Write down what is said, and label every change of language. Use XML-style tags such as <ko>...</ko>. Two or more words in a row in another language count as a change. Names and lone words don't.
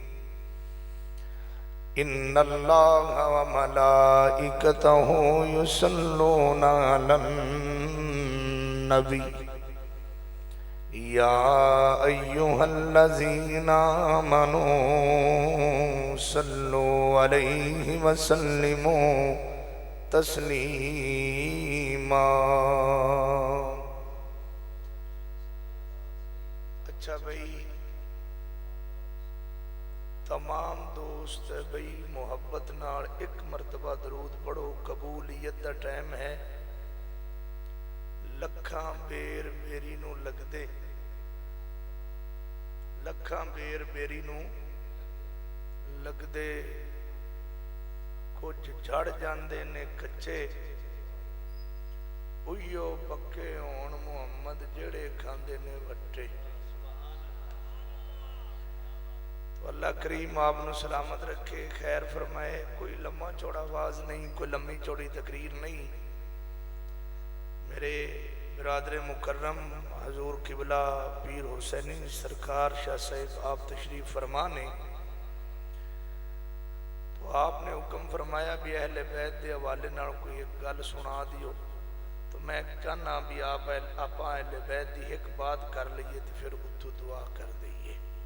<ar>إن الله وملائكته يصلون على النبي، يا أيها الذين آمنوا صلوا عليه وسلموا تسلیما۔</ar> <pa>اچھا بھئی، تمام دوست بھئی محبت نال ایک مرتبہ درود پڑھو، قبولیت دا ٹائم ہے، لکھاں بیر بیری نو لگ دے، لکھاں بیر بیری نو لگ دے، کچھ جھڑ جاندے نے کچے، اویو پکے ہون محمد جڑے کھاندے نے وٹے۔</pa> <ur>تو اللہ کریم آپ نے سلامت رکھے، خیر فرمائے۔ کوئی لمحہ چوڑا آواز نہیں، کوئی لمحی چوڑی تقریر نہیں۔</ur> <pa>میرے برادر مکرم حضور قبلہ پیر حسینی سرکار شاہ صاحب آپ تشریف فرمانے، تو آپ نے حکم فرمایا بھی اہل بیت دے حوالے نال کوئی ایک گل سنا دیو، تو میں کہنا بھی آپ اہل بیت دی ایک بات کر لئیے تو پھر اتو دعا کر دئیے۔</pa>